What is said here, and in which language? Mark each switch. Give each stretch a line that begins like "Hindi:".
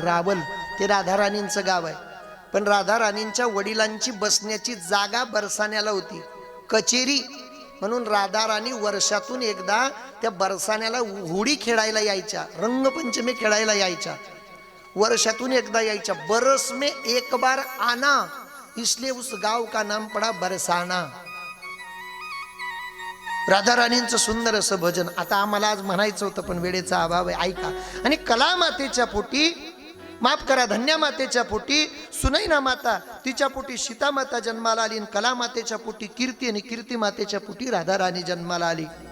Marathi: रावल ते राधा राणींचं गाव आहे. पण राधा राणींच्या वडिलांची बसण्याची जागा बरसाण्याला होती, कचेरी. म्हणून राधा राणी वर्षातून एकदा त्या बरसाण्याला होडी खेळायला यायच्या, रंगपंचमी खेळायला यायच्या. वर्षातून एकदा यायच्या.
Hindi: बरस में एक बार आना, इसलिए उस गाव का नाम पडा बरसाना.
Marathi: राधा राणींचं सुंदर असं भजन. आता आम्हाला आज म्हणायचं होतं पण वेळेचा अभाव आहे, ऐका. आणि कला मातेच्या पोटी, माफ करा, धन्या मातेच्या पोटी सुनैना माता, तिच्या पोटी सीता माता जन्माला आली. कला मातेच्या पोटी कीर्ती आणि कीर्ती मातेच्या पोटी राधा राणी जन्माला आली.